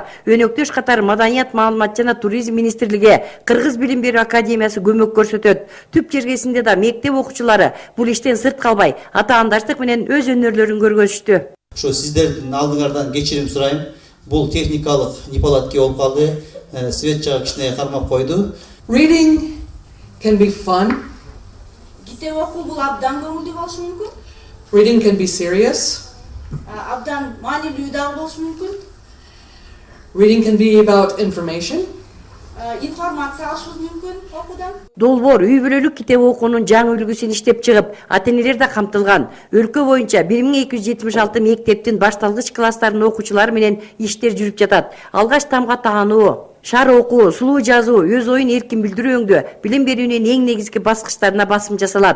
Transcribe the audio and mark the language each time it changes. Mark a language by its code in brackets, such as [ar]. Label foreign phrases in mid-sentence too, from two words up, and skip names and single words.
[ky] Өнөктөш катары Маданият, маалымат жана туризм министрлиги, Кыргыз билим берүү академиясы көмөк көрсөтөт. Түп жергесинде да мектеп окуучулары бул иштен сырт калбай, атаандаштык менен өз өнөрлөрүн көргөзүштү. Ошо сиздердин алдыңардан кечирим сурайм. Бул техникалык неполадки болуп калды. Свет жагы кичине кармап койду. [en] Reading can be fun. [ky] Китеп окуу бул абдан көңүлдүү болушу мүмкүн. [en] Reading can be serious. [ky] Абдан маанилүү да болушу мүмкүн. [en] Reading can be about information. [ky] Информация алышыбыз мүмкүн окуудан. Долбоор үй бүлөлүк китеп окуунун жаңы үлгүсүн иштеп чыгып, ата-энелер да камтылган. Өлкө боюнча 1276 мектептин башталгыч класстарынын окуучулары менен иштер жүрүп жатат. Алгач тамга таануу, шар окуу, сулуу жазуу, өз оюн эркин билдирүү өңдө билим берүүнүн эң негизги баскычтарына басым жасалат.